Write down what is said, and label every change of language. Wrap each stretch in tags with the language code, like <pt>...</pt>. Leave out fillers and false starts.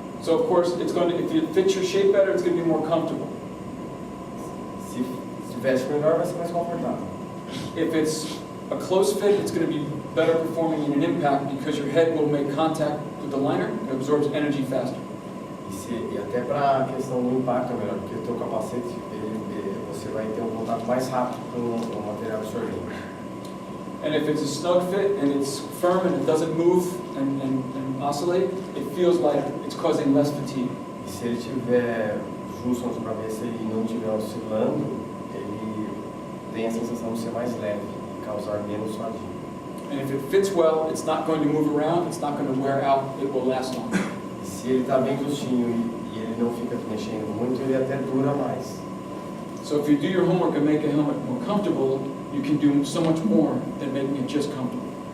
<en>So of course, it's going to, if it fits your shape better, it's going to be more comfortable.</en> <pt>Se veste melhor, vai ser mais confortável.</pt> <en>If it's a close fit, it's going to be better performing in an impact because your head will make contact with the liner and absorbs energy faster.</en> <pt>E até para a questão do impacto é melhor, porque o teu capacete, você vai ter um contato mais rápido com o material absorvente.</pt> <en>And if it's a snug fit and it's firm and it doesn't move and oscillate, it feels like it's causing less fatigue.</en> <pt>E se ele tiver justo na sua cabeça e não estiver oscilando, ele tem a sensação de ser mais leve e causar menos fadiga.</pt> <en>And if it fits well, it's not going to move around, it's not going to wear out, it will last longer.</en> <pt>E se ele está bem justinho e ele não fica mexendo muito, ele até dura mais.</pt> <en>So if you do your homework and make a helmet more comfortable, you can do so much more than making it just comfortable.</en>